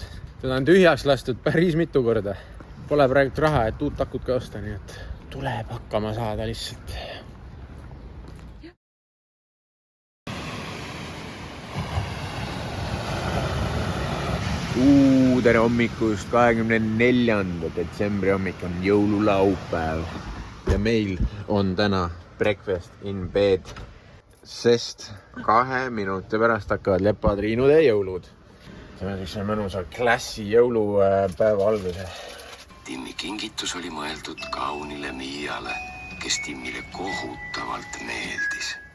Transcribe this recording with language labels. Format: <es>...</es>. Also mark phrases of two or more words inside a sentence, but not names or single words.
<et>Seda on tühjaks lastud päris mitu korda. Pole praegu raha, et uut akut ka osta, nii et tuleb hakkama saada lihtsalt. Tere hommikust, 24. detsembri hommik on jõululaupäev ja meil on täna</et> <en>breakfast in bed.</en> <et>Sest 2 minuti pärast hakkavad Lepa-Triinude jõulud. See on üks mõnusa klassi jõulupäeva alguse. Timmi kingitus oli mõeldud kaunile Miiale, kes Timmile kohutavalt meeldis.</et>